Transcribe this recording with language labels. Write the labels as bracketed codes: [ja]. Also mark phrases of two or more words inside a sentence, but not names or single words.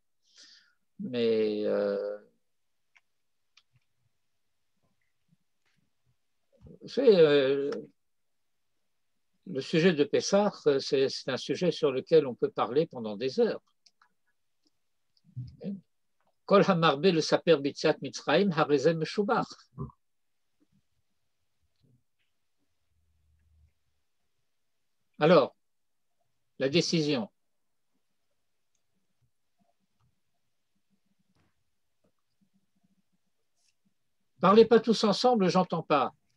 [fr] Mais le sujet de Pessah, c'est un sujet sur lequel on peut parler pendant des heures. [he] כל המרבה לספר ביציאת מצרים הרי זה משובח. [fr] Alors, la décision. Parlez pas tous ensemble, j'entends pas.